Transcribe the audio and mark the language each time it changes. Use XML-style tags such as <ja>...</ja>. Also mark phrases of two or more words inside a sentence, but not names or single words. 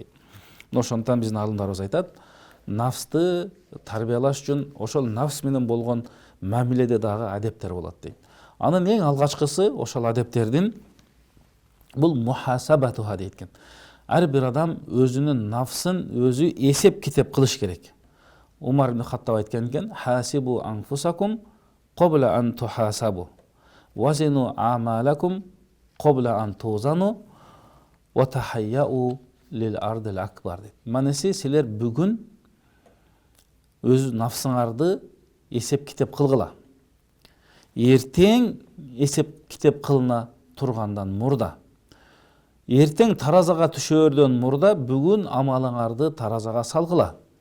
<ky>Ошондон биздин алымдарыбыз айтат, нафсты тарбиялаш үчүн ошол нафс менен болгон мамиледе дагы адептер болот дейт. Анын эң алгачкысы ошол адептердин бул мухасабатуха дейт экен. Ар бир адам өзүнүн нафсын өзү эсеп китеп кылыш керек. Умар ибн Хаттаб айткан экен:</ky> <ar>"حاسبوا أنفسكم قبل أن تحاسبوا وزنوا أعمالكم قبل أن توزنوا وتهيؤوا للعرض الأكبر"</ar> <ky>дейт. Манеси силер бүгүн өз нафсыңарды эсеп китеп кылгыла. Эртең эсеп китеп кылына тургандан мурда, эртең таразага түшөөрдөн мурда бүгүн амалыңарды таразага салгыла.</ky>